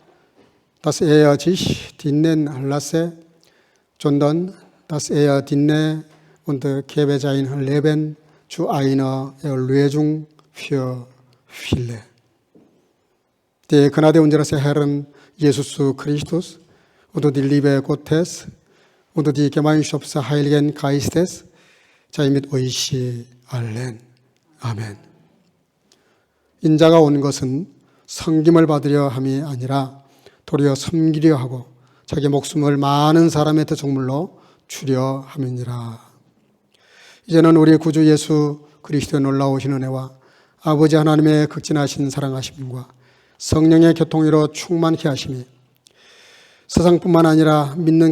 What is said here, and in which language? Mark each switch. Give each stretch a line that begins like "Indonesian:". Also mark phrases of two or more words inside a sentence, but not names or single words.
German: dass sich dienen lasse, sondern dass diene und gebe sein Leben zu einer Erlösung für viele. Die Gnade unseres Herrn Jesus Christus und die Liebe Gottes und die Gemeinschaft des Heiligen Geistes sei mit euch allen.
Korean: 아멘. 인자가 온 것은 섬김을 받으려 함이 아니라 도리어 섬기려 하고 자기 목숨을 많은 사람의 대속물로 주려 함이니라. 이제는 우리 구주 예수 그리스도의 놀라우신 은혜와 아버지 하나님의 극진하신 사랑하심과 성령의 교통으로 충만케 하심이 세상뿐만 아니라 믿는